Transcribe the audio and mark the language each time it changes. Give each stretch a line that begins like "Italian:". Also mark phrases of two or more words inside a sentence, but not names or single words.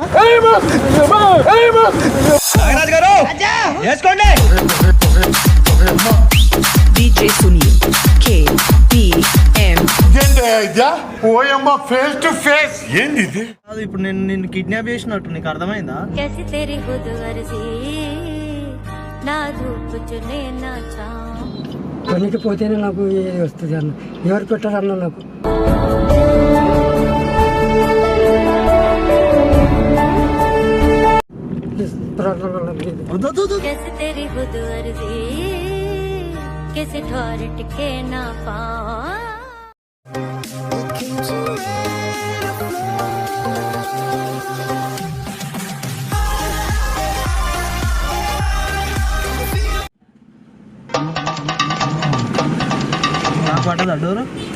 Telugu: DJ Sunil KPM
English: face to face
Telugu: ఏంది ఇది? ఇప్పుడు నేను నిన్ను కిడ్నాప్ చేసినట్టు నీకు అర్థమైందా?
Hindi: कैसी तेरी खुद गर्जी ना धूप चुने ना छाँव
Telugu: పనికి పోతేనే నాకు ఏది వస్తుంది అన్న. ఎవరు పెట్టారన్న నాకు?
Hindi: कैसी तेरी खुद गर्जी किसी ठोर टिके ना पाँव
Telugu: పడ్డదా డోరు?